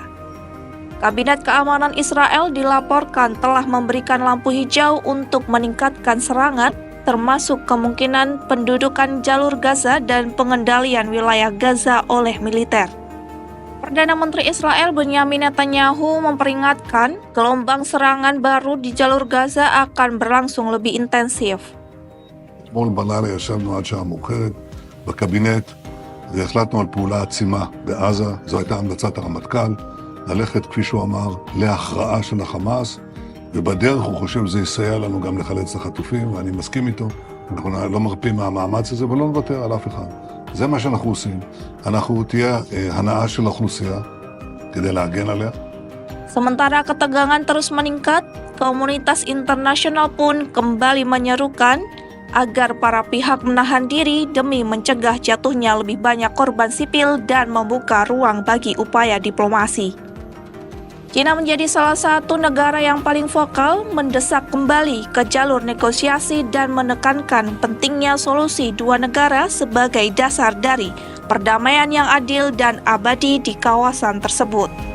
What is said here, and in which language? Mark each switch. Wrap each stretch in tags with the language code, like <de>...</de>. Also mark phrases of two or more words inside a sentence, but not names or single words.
<id>Kabinet Keamanan Israel dilaporkan telah memberikan lampu hijau untuk meningkatkan serangan, termasuk kemungkinan pendudukan jalur Gaza dan pengendalian wilayah Gaza oleh militer. Perdana Menteri Israel Benyamin Netanyahu memperingatkan gelombang serangan baru di jalur Gaza akan berlangsung lebih intensif.</id> <he>אתמול בלילה ישבנו עד שעה מאוחרת בקבינט והחלטנו על פעולה עצימה בעזה. זו הייתה המלצת הרמטכ"ל, ללכת, כפי שהוא אמר, להכרעה של החמאס, ובדרך הוא חושב שזה יסייע לנו גם לחלץ את החטופים, ואני מסכים איתו. אנחנו לא מרפים מהמאמץ הזה ולא נוותר על אף אחד. זה מה שאנחנו עושים. אנחנו תהיה הנאה של האוכלוסייה כדי להגן עליה.</he> <id>Sementara ketegangan terus meningkat, komunitas internasional pun kembali menyerukan agar para pihak menahan diri demi mencegah jatuhnya lebih banyak korban sipil dan membuka ruang bagi upaya diplomasi. China menjadi salah satu negara yang paling vokal mendesak kembali ke jalur negosiasi dan menekankan pentingnya solusi dua negara sebagai dasar dari perdamaian yang adil dan abadi di kawasan tersebut.</id>